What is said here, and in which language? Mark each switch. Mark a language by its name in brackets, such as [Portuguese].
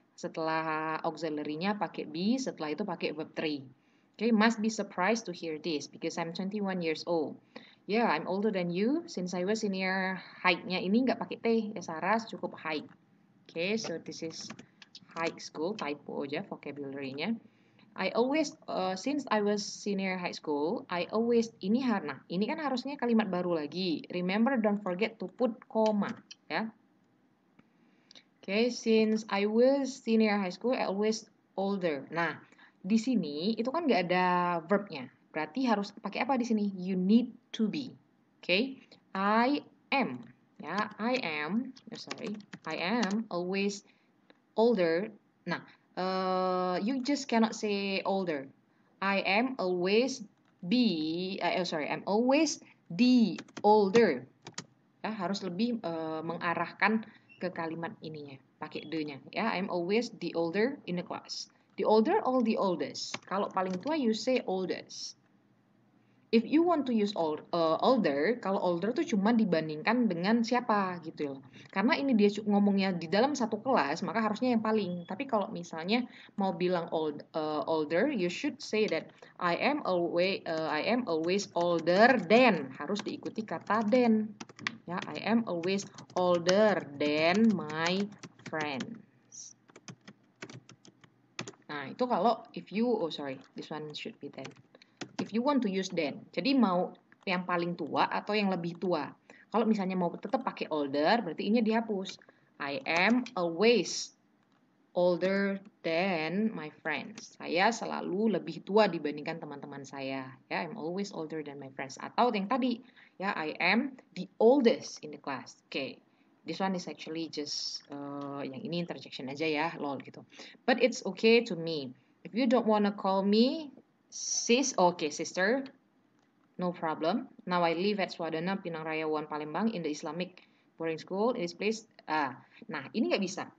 [Indonesian] Setelah auxiliary-nya pakai be, setelah itu pakai verb 3. [English] Okay, must be surprised to hear this because I'm 21 years old. Yeah, I'm older than you. Since I was senior, [Indonesian] height-nya ini nggak pakai T ya Sarah, cukup height. [English] Okay, so this is high school, [Indonesian] typo aja vocabulary-nya. [English] I always since I was senior high school, I always [Indonesian] ini nah ini kan harusnya kalimat baru lagi. [English] Remember, don't forget to put comma, ya. Okay, since I was senior high school, I always older. [Indonesian] Nah, di sini itu kan nggak ada verbnya. Berarti harus pakai apa di sini? [English] You need to be. Okay, I am. Ya, I am. Sorry, I am always older. Nah, you just cannot say older. I am always I'm always the older. [Indonesian] Ya, harus lebih mengarahkan ke kalimat ininya, pakai the-nya. [English] Ya, I'm always the older in the class. The older or the oldest. [Indonesian] Kalau paling tua [English] you say oldest. If you want to use older, [Indonesian] kalau older tuh cuma dibandingkan dengan siapa gitu loh. Karena ini dia ngomongnya di dalam satu kelas, maka harusnya yang paling. Tapi kalau misalnya mau bilang [English] older, you should say that I am always older than. [Indonesian] Harus diikuti kata than. [English] Ya, I am always older than my friends. Nah, itu kalau this one should be then. If you want to use then. [Indonesian] Jadi mau yang paling tua atau yang lebih tua. Kalau misalnya mau tetap pakai older, berarti ini dihapus. [English] I am always older than my friends. [Indonesian] Saya selalu lebih tua dibandingkan teman-teman saya. Ya, [English] I'm always older than my friends. [Indonesian] Atau yang tadi, [English] ya, I am the oldest in the class. Okay. This one is actually just [Indonesian] yang ini interjection aja ya, [English] lol gitu. But it's okay to me. If you don't wanna call me sis, okay, sister, no problem. Now I live at Swadana, Pinang Raya, One Palembang in the Islamic boarding school. In this place, [Indonesian] nah ini nggak bisa.